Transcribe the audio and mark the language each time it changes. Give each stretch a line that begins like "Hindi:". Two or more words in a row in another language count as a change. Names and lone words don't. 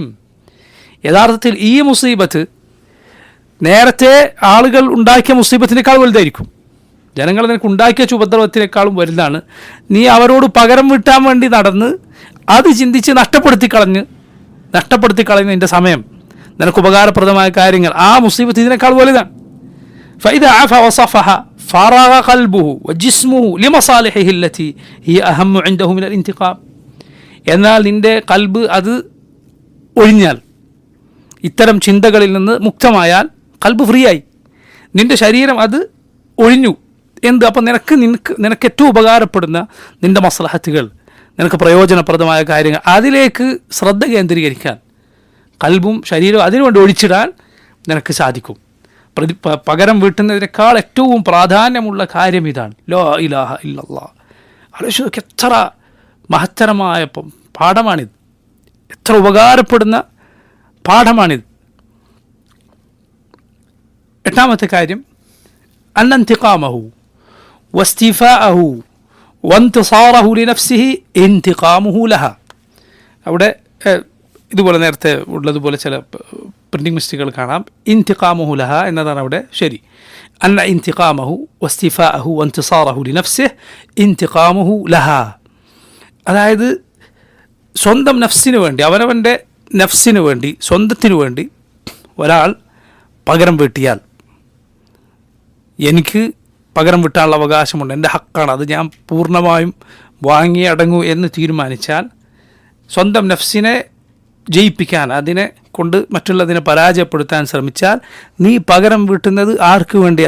Malayalam: യഥാർത്ഥത്തിൽ ഈ മുസീബത്ത് നേരത്തെ ആളുകൾ ഉണ്ടാക്കിയ മുസീബത്തിനേക്കാൾ വലുതായിരിക്കും. ജനങ്ങൾ നിനക്ക് ഉണ്ടാക്കിയ ഉപദ്രവത്തിനേക്കാളും വലുതാണ്. നീ അവരോട് പകരം വീട്ടാൻ വേണ്ടി നടന്ന് അത് ചിന്തിച്ച് നഷ്ടപ്പെടുത്തി കളഞ്ഞ് നിൻ്റെ സമയം, നിനക്ക് ഉപകാരപ്രദമായ കാര്യങ്ങൾ, ആ മുസീബത്ത് ഇതിനേക്കാൾ വലുതാണ്.
Arabic: فإذا عفا وصفح فرغ قلبه وجسمه لمصالحه التي هي أهم عنده من الانتقام.
Malayalam: എന്നാൽ നിൻ്റെ കൽബ് അത് ഒഴിഞ്ഞാൽ, ഇത്തരം ചിന്തകളിൽ നിന്ന് മുക്തമായാൽ, കൽബ് ഫ്രീ ആയി, നിൻ്റെ ശരീരം അത് ഒഴിഞ്ഞു. അപ്പം നിനക്ക് ഏറ്റവും ഉപകാരപ്പെടുന്ന നിൻ്റെ മസ്ലഹത്തുകൾ, നിനക്ക് പ്രയോജനപ്രദമായ കാര്യങ്ങൾ, അതിലേക്ക് ശ്രദ്ധ കേന്ദ്രീകരിക്കാൻ കൽബും ശരീരവും അതിനുവേണ്ടി ഒഴിച്ചിടാൻ നിനക്ക് സാധിക്കും. പകരം വീട്ടുന്നതിനേക്കാൾ ഏറ്റവും പ്രാധാന്യമുള്ള കാര്യം ഇതാണ്,
Arabic: لا إله إلا الله.
Malayalam: ആലോചിച്ച് എത്ര മഹത്തരമായ പാഠമാണിത്, എത്ര ഉപകാരപ്പെടുന്ന പാഠമാണിത്. 8ാമത്തെ കാര്യം,
Arabic: أن انتقامه واستيفاءه وانتصاره لنفسه انتقامه لها.
Malayalam: അവിടെ ഇതുപോലെ നേരത്തെ ഉള്ളതുപോലെ ചില പ്രിൻറ്റിംഗ് മിസ്റ്റേക്കുകൾ കാണാം.
Arabic: انتقامه له
Malayalam: എന്നതാണ് അവിടെ ശരി.
Arabic: أن انتقامه واستيفاءه وانتصاره لنفسه انتقامه له.
Malayalam: അതായത് സ്വന്തം നഫ്സിന് വേണ്ടി, അവനവൻ്റെ നഫ്സിന് വേണ്ടി, സ്വന്തത്തിനു വേണ്ടി ഒരാൾ പകരം വീട്ടിയാൽ, എനിക്ക് പകരം വീട്ടാനുള്ള അവകാശമുണ്ട്, എൻ്റെ ഹക്കാണ്, അത് ഞാൻ പൂർണ്ണമായും വാങ്ങി അടങ്ങൂ എന്ന് തീരുമാനിച്ചാൽ, സ്വന്തം നഫ്സിനെ ജയിപ്പിക്കാൻ, അതിനെ കൊണ്ട് മറ്റുള്ളതിനെ പരാജയപ്പെടുത്താൻ ശ്രമിച്ചാൽ, നീ പകരം വീട്ടുന്നത് ആർക്ക് വേണ്ടിയാണ്?